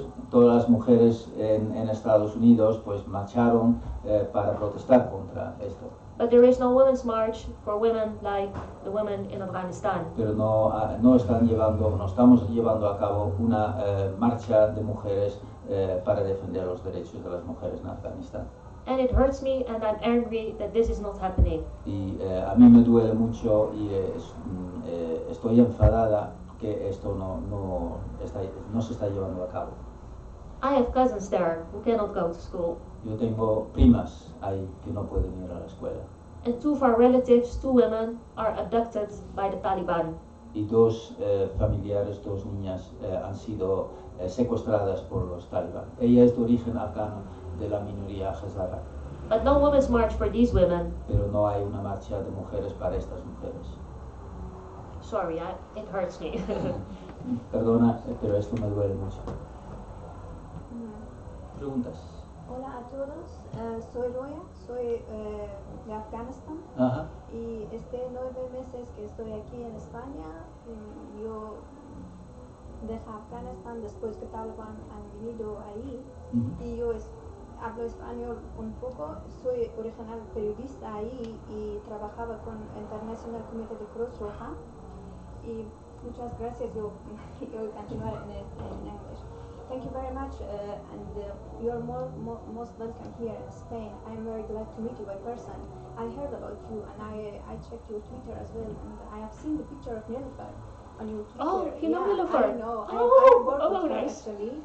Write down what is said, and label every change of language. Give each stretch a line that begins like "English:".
Spanish: Todas las mujeres en Estados Unidos pues marcharon para protestar contra esto.
English: But there is no Women's March for women like the women in Afghanistan.
Spanish: Pero no estamos llevando a cabo una marcha de mujeres para defender los derechos de las mujeres en Afganistán.
English: And it hurts me, and I'm angry that this is not happening.
Spanish: Y a mí me duele mucho y estoy enfadada que esto no se está llevando a cabo.
English: I have cousins there who cannot go to school.
Spanish: Yo tengo primas ahí que no pueden ir a la escuela.
English: And two of our relatives, two women, are abducted by the Taliban.
Spanish: Y dos familiares, dos niñas, han sido secuestradas por los talibán. Ella es de origen afgano, de la minoría hazara.
English: But no women's march for these women.
Spanish: Pero no hay una marcha de mujeres para estas mujeres.
English: Sorry, it hurts me.
Spanish: Perdona, pero esto me duele mucho. ¿Preguntas? Hola a todos, soy Roya, soy de Afganistán. Ajá. Y 9 meses que estoy aquí en España, yo dejé Afganistán después que Taliban han venido ahí. Y yo hablo español un poco, soy original periodista ahí y trabajaba con International Committee de Cruz Roja. Y muchas gracias, yo continuar en English.
English: Thank you very much, and you're most welcome here in Spain. I'm very glad to meet you by person. I heard about you, and I checked your Twitter as well, and I have seen the picture of Nilüfer on your Twitter. Oh, you know Nilüfer? I know. Oh, I worked with her nice. actually.